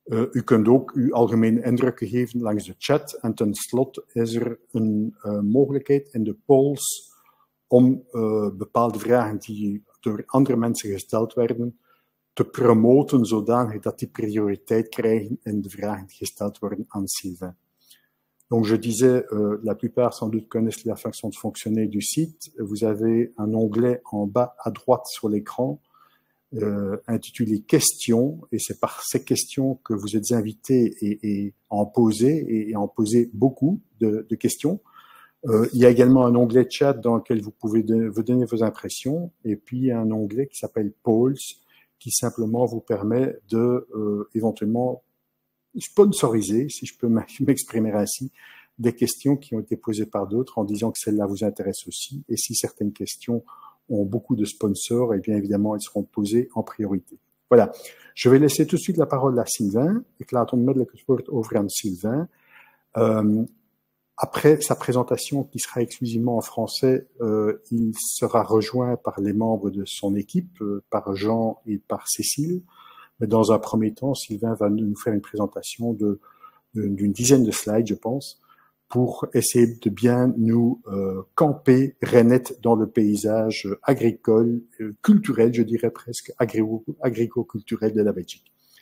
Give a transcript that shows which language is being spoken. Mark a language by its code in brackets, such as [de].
[nl] U kunt ook uw algemene indrukken geven langs de chat en tenslotte is er een mogelijkheid in de polls om bepaalde vragen die door andere mensen gesteld werden te promoten zodanig dat die prioriteit krijgen in de vragen die gesteld worden aan Sylvain. [fr] Donc je disais, la plupart sans doute connaissent la façon de fonctionner du site. Vous avez un onglet en bas à droite sur l'écran intitulé questions, et c'est par ces questions que vous êtes invités et à en poser beaucoup de questions. Il y a également un onglet chat dans lequel vous pouvez vous donner vos impressions, et puis un onglet qui s'appelle polls, qui simplement vous permet de éventuellement sponsoriser, si je peux m'exprimer ainsi, des questions qui ont été posées par d'autres en disant que celle-là vous intéresse aussi, et si certaines questions ont beaucoup de sponsors, et bien évidemment, elles seront posées en priorité. Voilà. Je vais laisser tout de suite la parole à Sylvain. [nl] Ik laat onmiddellijk het woord over aan Sylvain. [fr] Après sa présentation, qui sera exclusivement en français, il sera rejoint par les membres de son équipe, par Jean et par Cécile. Mais dans un premier temps, Sylvain va nous faire une présentation d'une dizaine de slides, je pense, pour essayer de bien nous camper Rennet dans le paysage agricole, culturel, je dirais presque, agrico-culturel de la Belgique.